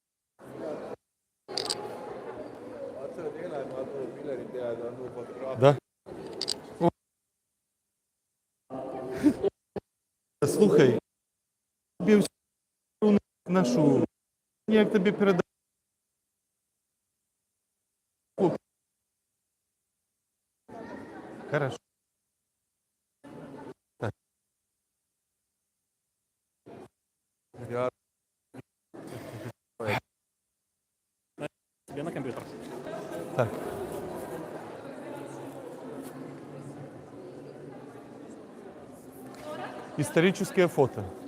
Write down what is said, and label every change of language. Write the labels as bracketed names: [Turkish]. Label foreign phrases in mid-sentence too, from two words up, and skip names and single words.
[Russian] Да? [Ukrainian] Слухай, тобі всю нашу, як тобі передати? [Russian] Хорошо. Так. Тебе на компьютер. Так. Историческое фото.